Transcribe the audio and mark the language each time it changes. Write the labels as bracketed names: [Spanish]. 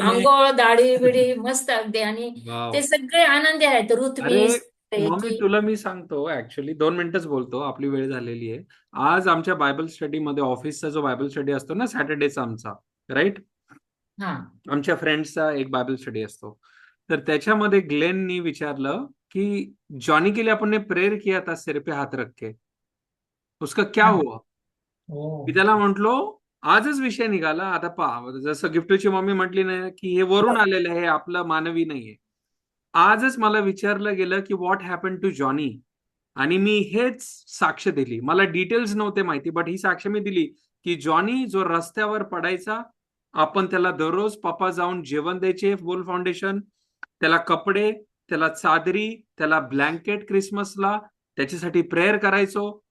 [Marathi] आंघोळ, दाढी बिडी मस्त अगदी. आणि [English] Wow. [Marathi] ते सगळे आनंदी आहेत. रुथ अरे [English] miss [Marathi] मम्मी तुला मी सांगतो, ऍक्च्युली 2 मिनिटच बोलतो, आपली वेळ झालेली आहे. आज आमच्या बायबल स्टडीमध्ये, ऑफिसचा जो बायबल स्टडी असतो ना सॅटर्डेचा आमचा, राईट, हा आमच्या फ्रेंड्सचा एक बायबल स्टडी असतो. तर त्याच्यामध्ये ग्लेननी विचारलं की [Hindi] जॉनी के लिए अपन ने प्रेयर किया था सिर पे हाथ रख के, उसका क्या हुआ? [Marathi] मी त्याला म्हंटलो आजच विषय निघाला. आता पहा, जसं गिफ्टची मम्मी म्हटली ना की हे वरून आलेलं आहे, आपलं मानवी नाहीये. आजच मला विचारलं गेलं की [English] what happen to Johnny, [Marathi] आणि मी हेच साक्ष दिली. मला डिटेल्स नव्हते माहिती, बट ही साक्ष मी दिली की जॉनी जो रस्त्यावर पडायचा, आपण त्याला दररोज पप्पा जाऊन जेवण द्यायचे, बोल फाउंडेशन, त्याला कपडे, त्याला चादरी, त्याला ब्लँकेट क्रिसमसला, त्याच्यासाठी प्रेयर करायचो.